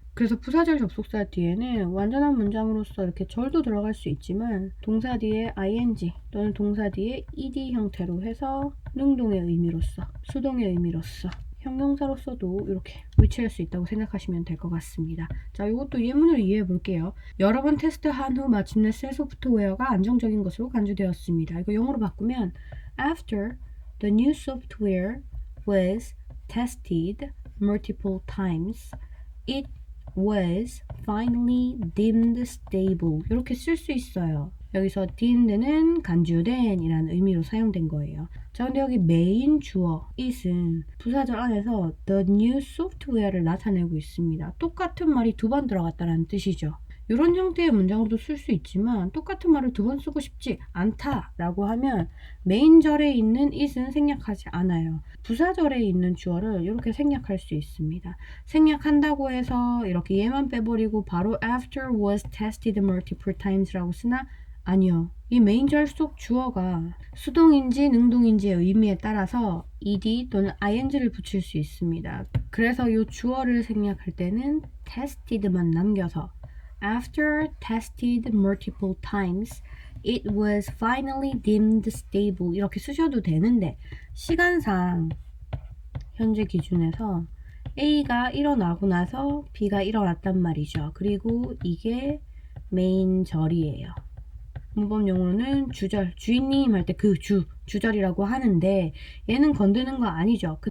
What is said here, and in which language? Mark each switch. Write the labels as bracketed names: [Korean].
[Korean] 그래서 부사절 접속사 뒤에는 완전한 문장으로서 이렇게 절도 들어갈 수 있지만 동사 뒤에 ing 또는 동사 뒤에 ed 형태로 해서 능동의 의미로서, 수동의 의미로서, 형용사로서도 이렇게 위치할 수 있다고 생각하시면 될 것 같습니다. 자, 이것도 예문을 이해해 볼게요. 여러 번 테스트한 후 마침내 새 소프트웨어가 안정적인 것으로 간주되었습니다. 이거 영어로 바꾸면 [English] After the new software was tested multiple times, it was finally deemed stable. [Korean] 이렇게 쓸 수 있어요. 여기서 deemed는 간주된 이라는 의미로 사용된 거예요. 자, 근데 여기 메인 주어 it은 부사절 안에서 the new software를 나타내고 있습니다. 똑같은 말이 두 번 들어갔다는 뜻이죠. 이런 형태의 문장으로도 쓸 수 있지만 똑같은 말을 두 번 쓰고 싶지 않다 라고 하면 메인절에 있는 it은 생략하지 않아요. 부사절에 있는 주어를 이렇게 생략할 수 있습니다. 생략한다고 해서 이렇게 얘만 빼버리고 바로 [English] after was tested multiple times [Korean] 라고 쓰나? 아니요. 이 메인절 속 주어가 수동인지 능동인지의 의미에 따라서 ed 또는 ing를 붙일 수 있습니다. 그래서 이 주어를 생략할 때는 tested만 남겨서 [English] After tested multiple times, it was finally deemed stable. [Korean] 이렇게 쓰셔도 되는데 시간상 현재 기준에서 A가 일어나고 나서 B가 일어났단 말이죠. 그리고 이게 메인 절이에요. 문법용어로는 주절, 주인님 할 때 그 주절이라고 하는데 얘는 건드는 거 아니죠.